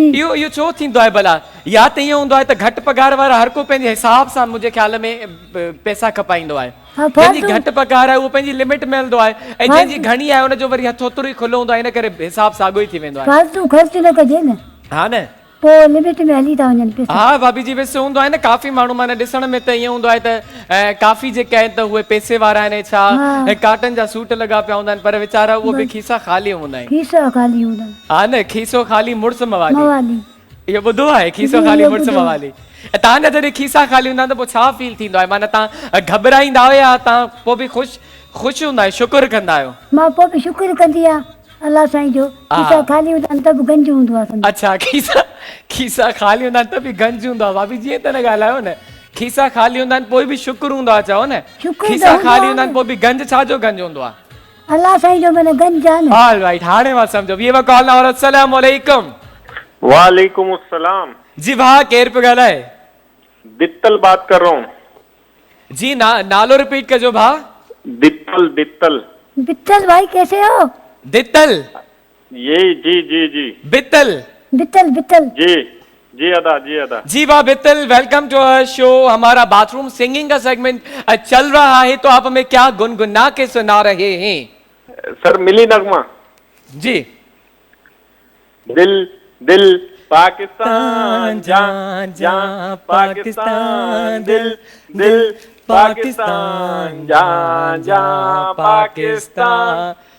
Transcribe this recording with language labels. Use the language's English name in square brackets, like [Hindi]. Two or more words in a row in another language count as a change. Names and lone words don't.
[Sindhi] इहो छो थींदो आहे भला या त ईअं हूंदो आहे त घटि पघार वारा हर को पंहिंजे हिसाब सां मुंहिंजे ख़्याल में पैसा खपाईंदो आहे हाँ, जंहिंजी फालतू। घटि पघार आहे उहो पंहिंजी लिमिट में हलंदो आहे ऐं जंहिंजी घणी आहे हुनजो वरी हथ ओतिरो ई खुलो हूंदो आहे इन करे हिसाब साॻियो ई थी वेंदो आहे फालतू खर्च न कजे न हा न पोइ लिमिट में हली था वञनि पैसा हा भाभी जी वैसे हूंदो आहे न काफ़ी माण्हू माना ॾिसण में त ईअं हूंदो आहे त काफ़ी जेके आहिनि त उहे पैसे वारा आहिनि छा हा। ऐं काटन जा सूट लॻा पिया हूंदा आहिनि पर वीचारा उहो बि खीसा ख़ाली हूंदा आहिनि खीसा खाली हूंदा हा न खीसो ख़ाली मुड़ुस मवाली मवाली इहो ॿुधो आहे खीसो जी, ख़ाली इहो मुड़ुस ॿुधो। मवाली ऐं तव्हांजा जॾहिं खीसा ख़ाली हूंदा आहिनि त पोइ छा फील थींदो आहे माना तव्हां घबराईंदा आहियो या तव्हां पोइ बि ख़ुशि हूंदा आहियो शुक्र कंदा आहियो मां पोइ बि शुक्र कंदी आहियां अल्लाह साईं जो खीसा खाली हूंदा आहिनि त बि गंज हूंदो आहे सम्झो। अच्छा खीसा ख़ाली हूंदा आहिनि त बि गंज हूंदो आहे भाभी जीअं त न ॻाल्हायो न खीसा ख़ाली हूंदा आहिनि पोइ बि शुक्र हूंदो आहे चओ न शुक्र त खीसा हूंदो ख़ाली आहे हूंदा आहिनि पोइ बि गंज छाजो गंज हूंदो आहे अल्लाह साईं जो माना गंज आहे न [English] all right [Sindhi] हाणे मां सम्झो वीह कॉल ना और [Arabic] السلام علیکم وعلیکم السلام [Sindhi] जी भाउ केरु पियो ॻाल्हाए [Urdu] دتل بات کر رہا ہوں [Sindhi] जी नालो रिपीट कजो भाउ दित्तल दित्तल [Urdu] بتل بھائی کیسے ہو दित्तल یہ جی جی جی बित्तल बित्तल बित्तल [Sindhi] जी जी अदा जी अदा [Urdu] جی واہ بتل [English] welcome to our show [Urdu] ہمارا [English] bathroom singing [Urdu] کا سیگمنٹ چل رہا ہے تو آپ ہمیں کیا گنگنا کے سنا رہے ہیں سر ملی نغمہ جی دل دل پاکستان جان جان پاکستان دل دل پاکستان جان جان پاکستان